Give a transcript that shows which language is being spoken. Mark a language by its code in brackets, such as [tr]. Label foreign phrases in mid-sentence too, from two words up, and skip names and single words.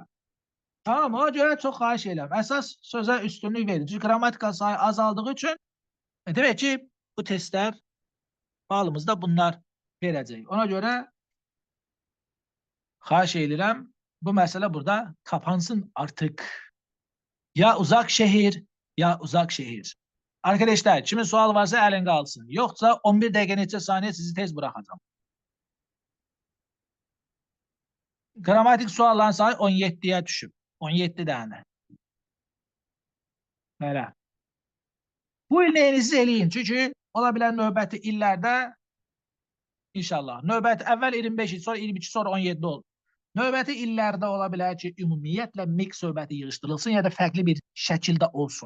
[az] Tamam, ona görə çox xahiş edirəm. Əsas sözə üstünlük verin. Çünki qrammatikal sayı azaldığı üçün demək ki, bu testlər balımızda bunlar verəcək. Ona görə xahiş edirəm, bu məsələ burada [tr] kapansın artık. Ya uzak şehir, ya uzak şehir. Arkadaşlar, kimin sual varsa elin kalsın. Yoksa 11 dakika neçə saniye sizi tez bırakacağım. [az] Gramatik sualların sayı 17'ye düşüb. 17 tane. Belə. Bu il neyinizi eləyin. Çünki ola bilən növbəti illərdə inşallah. Növbəti əvvəl 25 il, sonra 22, sonra 17 olur. Növbəti illərdə ola bilər ki, ümumiyyətlə mix söhbəti yığışdırılsın ya da fərqli bir şəkildə olsun.